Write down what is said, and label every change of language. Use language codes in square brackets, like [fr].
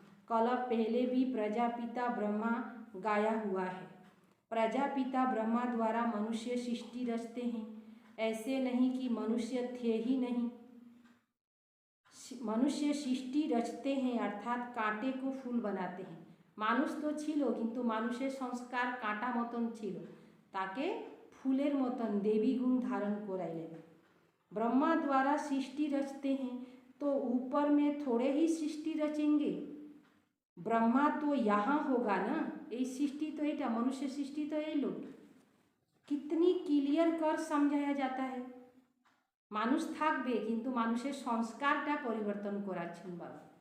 [hi] कल्प पहले भी प्रजापिता ब्रह्मा गाया हुआ है। प्रजापिता ब्रह्मा द्वारा मनुष्य सृष्टि रचते हैं। ऐसे नहीं कि मनुष्य थे ही नहीं, मनुष्य सृष्टि रचते हैं, अर्थात कांटे को फूल बनाते हैं। [bn] মানুষ তো ছিল, কিন্তু মানুষের সংস্কার কাঁটা মতন ছিল, তাকে ফুলের মতন দেবী গুণ धारण कराइलेन। [hi] ब्रह्मा द्वारा सृष्टि रचते हैं, तो ऊपर में थोड़े ही सृष्टि रचेंगे। ब्रह्मा तो यहाँ होगा ना, ये सृष्टि तो एटा मनुष्य सृष्टि तो ये लोग कितनी क्लियर कर समझाया जाता है। [bn] মানুষ থাকবে, কিন্তু মানুষের সংস্কারটা পরিবর্তন করাচ্ছেন বাবা।